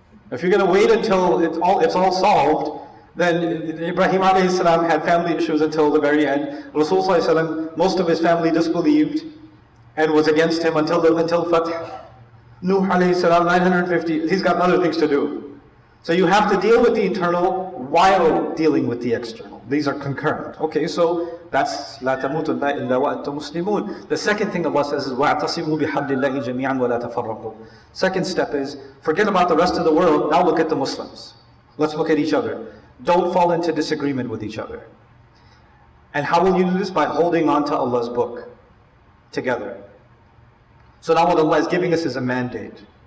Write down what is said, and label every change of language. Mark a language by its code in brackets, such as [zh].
[en] If you're going to wait until it's all solved, then Ibrahim alayhi salam had family issues until the very end. Rasul sallallahu alayhi wasallam, most of his family disbelieved and was against him until Fath. Nuh alayhi salam, 950, he's got other things to do. So you have to deal with the internal while dealing with the external. These are concurrent. Okay, so that's [ar] لَا تَمُوتُنَّ إِلَّا وَأَنْتُمْ مُسْلِمُونَ. [en] The second thing Allah says is [ar] وَاعْتَصِمُوا بِحَبْلِ اللَّهِ جَمِيعًا وَلَا تَفَرَّقُوا. [en] Second step is, forget about the rest of the world, now look at the Muslims. Let's look at each other. Don't fall into disagreement with each other. And how will you do this? By holding on to Allah's book together. So now what Allah is giving us is a mandate.